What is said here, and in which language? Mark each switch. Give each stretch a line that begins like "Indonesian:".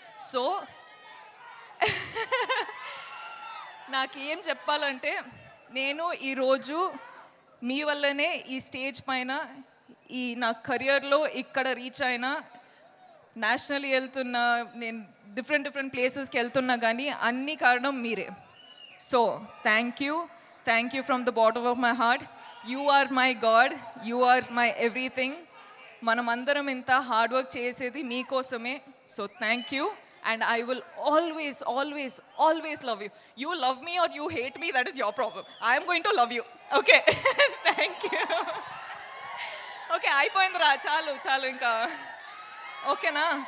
Telugu: So నాకు ఏం చెప్పాలంటే, నేను ఈరోజు మీ వల్లనే ఈ స్టేజ్ పైన ఈ నా కెరియర్లో ఇక్కడ రీచ్ అయినా, నేషనల్లీ వెళ్తున్నా, నేను డిఫరెంట్ ప్లేసెస్కి వెళ్తున్నా, కానీ అన్ని కారణం మీరే.
English: So thank you from the bottom of my heart. You are my God, you are my everything.
Telugu: మనమందరం ఇంత హార్డ్ వర్క్ చేసేది మీకోసమే.
English: So thank you. And I will always love you. You love me or you hate me, that is your problem. I am going to love you. Okay. Thank you.
Telugu: Okay, అయిపోయిందిరా, చాలు ఇంకా. ఓకేనా?